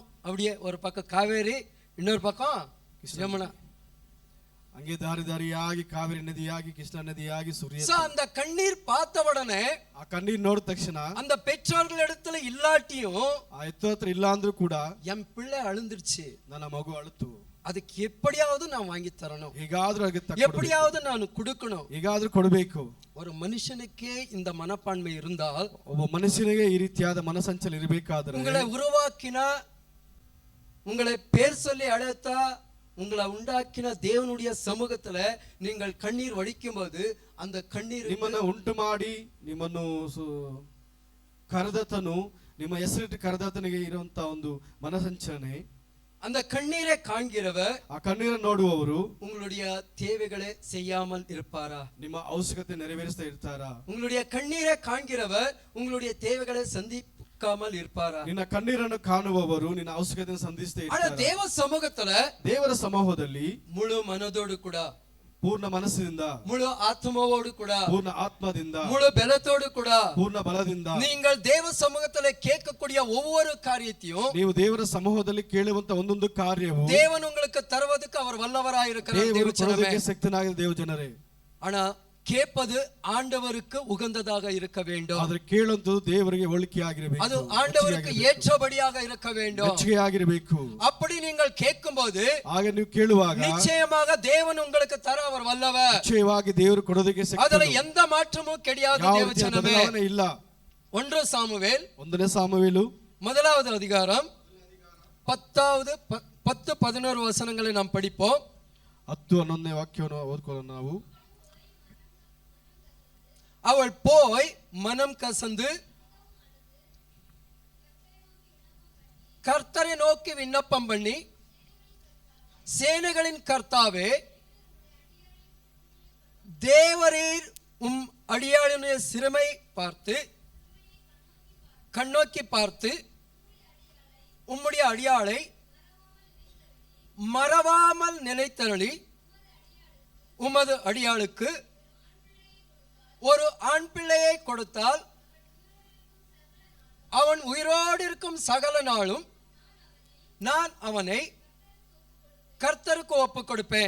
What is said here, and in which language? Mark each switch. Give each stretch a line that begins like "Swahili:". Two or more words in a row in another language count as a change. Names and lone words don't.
Tamil: அப்படியே ஒரு பக்கம் காவேரி, இன்னொரு பக்கம் யமுனா,
Kannada: ಹಂಗೆ ದಾರಿ ದಾರಿಯಾಗಿ ಕಾವೇರಿ ನದಿಯಾಗಿ ಕೃಷ್ಣ ನದಿಯಾಗಿ ಸೂರ್ಯ.
Tamil: அந்த கண்ணீர் பார்த்த உடனே
Kannada: ಆ ಕಣ್ಣೀರ್ ನೋಡಿದ ತಕ್ಷಣ
Tamil: அந்த பெற்றோர்கள் இடத்துல இல்லாட்டியும்
Kannada: ಆ ಎತ್ತೋ ಹತ್ರ ಇಲ್ಲ ಅಂದ್ರೂ ಕೂಡ
Tamil: என் பிள்ளை அழுந்துருச்சு,
Kannada: ನನ್ನ ಮಗು ಅಳುತ್ತು,
Tamil: அதுக்கு எப்படியாவது நான் வாங்கி தரணும்,
Kannada: ಹೇಗಾದ್ರೂ
Tamil: எப்படியாவது நான் கொடுக்கணும்.
Kannada: ಹೇಗಾದ್ರೂ ಕೊಡಬೇಕು.
Tamil: ஒரு மனுஷனுக்கே இந்த மனப்பான்மை இருந்தால்,
Kannada: ಒಬ್ಬ ಮನುಷ್ಯನಿಗೆ ಈ ರೀತಿಯಾದ ಮನಸಂಚಲ ಇರಬೇಕಾದ್ರೆ,
Tamil: உங்களை உருவாக்கின, உங்களை பேர் சொல்லி அழைத்த, உங்களை உண்டாக்கின தேவனுடைய சமூகத்துல நீங்கள் கண்ணீர் வடிக்கும் போது அந்த கண்ணீர்
Kannada: ನಿಮ್ಮನ್ನು ಉಂಟು ಮಾಡಿ ನಿಮ್ಮನ್ನು ಕರೆದತನು, ನಿಮ್ಮ ಹೆಸರಿಟ್ಟು ಕರೆದತನಿಗೆ ಇರುವಂತ ಒಂದು ಮನಸಂಚಲನೆ,
Tamil: அந்த கண்ணீரை காண்கிறவர்,
Kannada: ಆ ಕಣ್ಣೀರನ್ನು ನೋಡುವವರು
Tamil: உங்களுடைய தேவைகளை செய்யாமல் இருப்பாரா?
Kannada: ನಿಮ್ಮ ಅವಶ್ಯಕತೆ ನೆರವೇರಿಸ್ತಾ ಇರ್ತಾರಾ?
Tamil: உங்களுடைய கண்ணீரை காண்கிறவர் உங்களுடைய தேவைகளை சந்திக்காமல் இருப்பாரா?
Kannada: ನಿನ್ನ ಕಣ್ಣೀರನ್ನು ಕಾಣುವವರು ನಿನ್ನ ಅವಶ್ಯಕತೆಯನ್ನು ಸಂಧಿಸ್ತಾ
Tamil: ஆனா
Kannada: ಇರ್ತಾರೆ.
Tamil: தேவ சமூகத்துல
Kannada: ದೇವರ ಸಮೂಹದಲ್ಲಿ
Tamil: முழு மனதோடு கூட,
Kannada: ಪೂರ್ಣ ಮನಸ್ಸಿನಿಂದ,
Tamil: முழு ஆத்மாவோடு கூட,
Kannada: ಪೂರ್ಣ ಆತ್ಮದಿಂದ,
Tamil: முழு பலத்தோடு கூட,
Kannada: ಪೂರ್ಣ ಬಲದಿಂದ
Tamil: நீங்கள் தேவ சமூகத்துல கேட்கக்கூடிய ஒவ்வொரு காரியத்தையும்
Kannada: ನೀವು ದೇವರ ಸಮೂಹದಲ್ಲಿ ಕೇಳುವಂತ ಒಂದೊಂದು ಕಾರ್ಯವು
Tamil: தேவன் உங்களுக்கு தருவதற்கு அவர் வல்லவராய் இருக்கிறார்.
Kannada: ದೇವರು ಕೊಡೋದಕ್ಕೆ ಶಕ್ತನಾಗಿರುವ ದೇವ ಜನರೇ.
Tamil: ஆனா கேட்பது ஆண்டவருக்கு உகந்ததாக இருக்க வேண்டும்.
Kannada: ಆದರೆ ಕೇಳುವಂತದ್ದು ದೇವರಿಗೆ ಒಳಿಕೆಯಾಗಿರಬೇಕು,
Tamil: அது ஆண்டவருக்கு ஏற்றபடியாக இருக்க வேண்டும்,
Kannada: ಮೆಚ್ಚುಗೆಯಾಗಿರಬೇಕು.
Tamil: அப்படி நீங்கள் கேட்கும்போது
Kannada: ಆಗ ನೀವು ಕೇಳುವಾಗ
Tamil: நிச்சயமாக தேவன் உங்களுக்கு தர அவர் வல்லவர்.
Kannada: ನಿಶ್ಚಯವಾಗಿ ದೇವರು ಕೊಡೋದಕ್ಕೆ ಅದರ ಶಕ್ತನು.
Tamil: எந்த மாற்றமும் கிடையாது. ದೇವಜನமே,
Kannada: ಬದಲಾವಣೆ ಇಲ್ಲ. 1 ಸಾಮುವೇಲ್ 1ನೇ ಸಾಮುವೇಲು
Tamil: 1வது அதிகாரம் 10-11 வசனங்களை நாம் படிப்போம்.
Kannada: 10-11ನೇ ವಾಕ್ಯವನ್ನು ಓದ್ಕೊಳ್ಳೋಣ ನಾವು.
Tamil: அவள் போய் மனம் கசந்து கர்த்தரை நோக்கி விண்ணப்பம் பண்ணி சேனைகளின் கர்த்தாவே, தேவரீர் உம் அடியாளுடைய சிறுமை பார்த்து கண்ணோக்கி பார்த்து உம்முடைய அடியாளை மறவாமல் நினைத்தருளி உமது அடியாளுக்கு ஒரு ஆண் பிள்ளையை கொடுத்தால் அவன் உயிரோடு இருக்கும் சகல நாளும் நான் அவனை கர்த்தருக்கு ஒப்புக் கொடுப்பேன்.